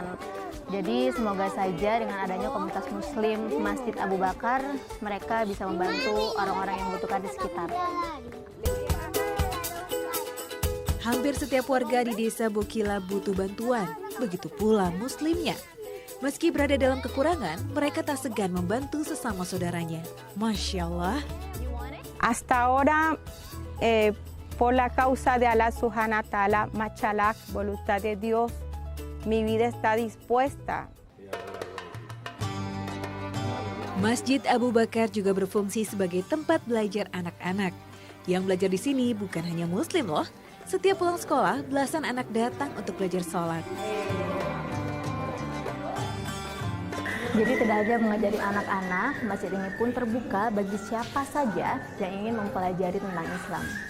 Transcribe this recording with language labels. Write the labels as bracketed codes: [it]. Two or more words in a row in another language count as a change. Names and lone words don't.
[id] Jadi semoga saja dengan adanya komunitas muslim Masjid Abu Bakar, mereka bisa membantu orang-orang yang membutuhkan di sekitar. Hampir setiap warga di Desa Bokila butuh bantuan, begitu pula muslimnya. Meski berada dalam kekurangan, mereka tak segan membantu sesama saudaranya. [ar] ما شاء الله. [es] Hasta ahora, por la causa de [ar] الله سبحانه وتعالى, [es] machalak, voluntad de Dios, mi vida está dispuesta. [id] Masjid Abu Bakar juga berfungsi sebagai tempat belajar anak-anak. Yang belajar di sini bukan hanya muslim loh. Setiap pulang sekolah, belasan anak datang untuk belajar sholat. Jadi tidak hanya mengajari anak-anak, masjid ini pun terbuka bagi siapa saja yang ingin mempelajari tentang Islam.